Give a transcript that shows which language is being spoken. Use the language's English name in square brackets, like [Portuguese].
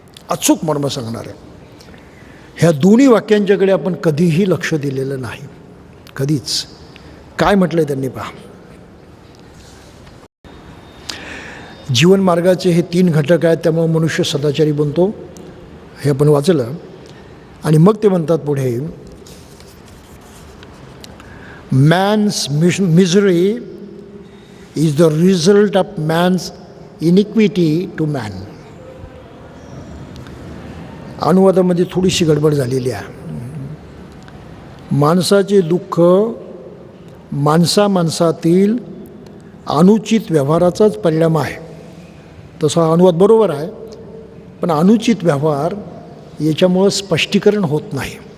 [Marathi] अचूक मर्म सांगणारे. ह्या दोन्ही वाक्यांच्याकडे आपण कधीही लक्ष दिलेलं नाही, कधीच. काय म्हटलं आहे त्यांनी पहा. जीवन मार्गाचे हे तीन घटक आहेत, त्यामुळे मनुष्य सदाचारी बनतो, हे आपण वाचलं. आणि मग ते म्हणतात पुढे, [English] Man's misery is the result of man's iniquity to man. [Marathi] अनुवादामध्ये थोडीशी गडबड झालेली आहे. माणसाचे दुःख माणसातील अनुचित व्यवहाराचाच परिणाम आहे. तसा अनुवाद बरोबर आहे, पण अनुचित व्यवहार याच्यामुळं स्पष्टीकरण होत नाही.